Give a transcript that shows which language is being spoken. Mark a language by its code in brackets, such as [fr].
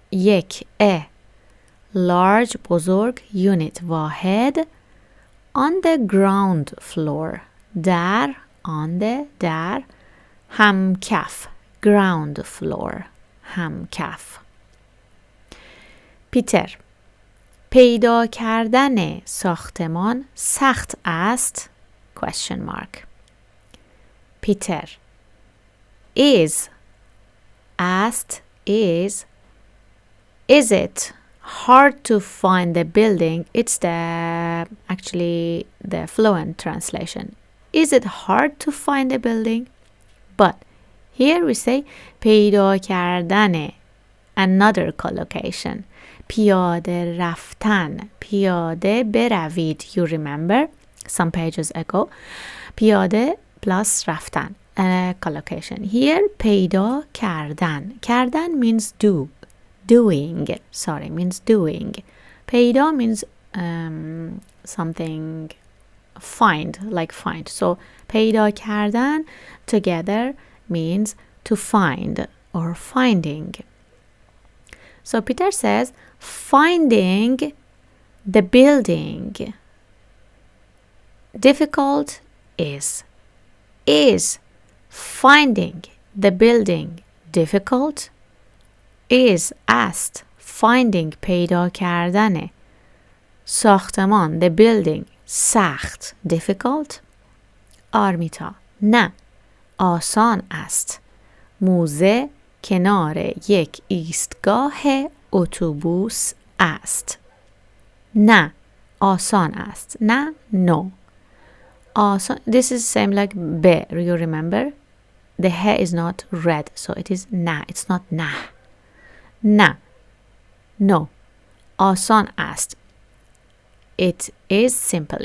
[en] یک a large بزرگ unit واحد on the ground floor. در on the در همکف ground floor. [fa] همکف. پیتر پیدا کردن ساختمان سخت است [en] question mark. Peter is asked is it hard to find the building? It's actually the fluent translation. Is it hard to find a building? But here we say پیدا کردن another collocation. [fa] پیاده رفتن. پیاده بروید. [en] You remember some pages ago. [fa] پیاده plus رفتن. [en] Collocation. [fa] Here پیدا کردن. [en] کردن means do. Doing. Sorry, means doing. پیدا means something find, like find. So پیدا کردن together means to find or finding. So Peter says finding the building difficult is finding the building difficult? Is asked finding [fa] پیدا کردن ساختمان [en] the building سخت difficult? [fa] آرمیتا نه آسان است. موزه کنار یک ایستگاه اتوبوس است. نه آسان است. نه no. [en] آسان this is same like be. You remember? The he is not red, so it is na. It's not na. Na. No. آسان است. It is simple.